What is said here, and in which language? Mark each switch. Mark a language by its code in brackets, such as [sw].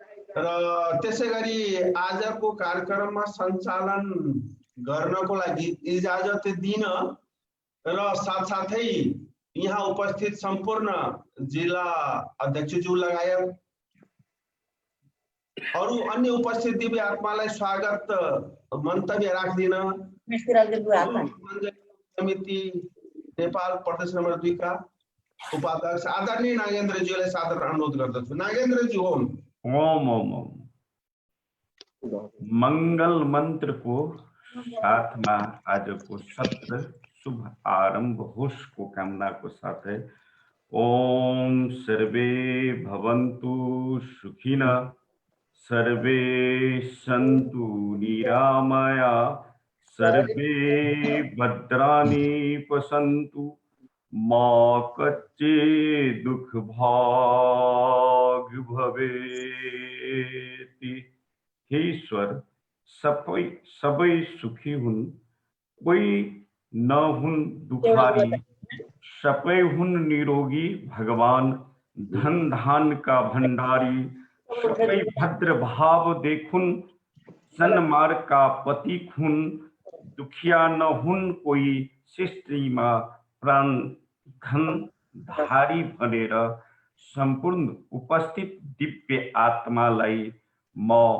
[ne] र त्यसैगरी आजको कार्यक्रममा सञ्चालन गर्नको लागि इजाजत दिन र साथसाथै यहाँ उपस्थित सम्पूर्ण जिल्ला अध्यक्षज्यू लगायत अरु अन्य उपस्थित दिव्य आत्मालाई स्वागत मन्तव्य राख्दिन समिति नेपाल प्रदेश नम्बर 2 का उपाध्यक्ष आदरणीय नागेन्द्रज्यूलाई सादर अनुरोध गर्दछु। नागेन्द्रज्यू ओम। ओम ओम ओम। मंगल मंत्र को साथ में आज को सत्र शुभ आरंभ होश को कामना को साथ है। [sa] ओम सर्वे भवन्तु सुखिनः सर्वे सन्तु निरामया सर्वे भद्राणि पश्यन्तु मा कच्चित् दुःख भाग भवेति। [ne] हे ईश्वर सबै सुखी हुन्, कोही न हुन् दुखारी, सबै हुन् निरोगी भगवान धन धान का भंडारी। सबै भद्र भाव देखुन सन्मार्ग का पति खुन, दुखिया न हुन् कोही सृष्टिमा प्राण घन धारी भनेर सम्पूर्ण उपस्थित दिव्य आत्मालाई म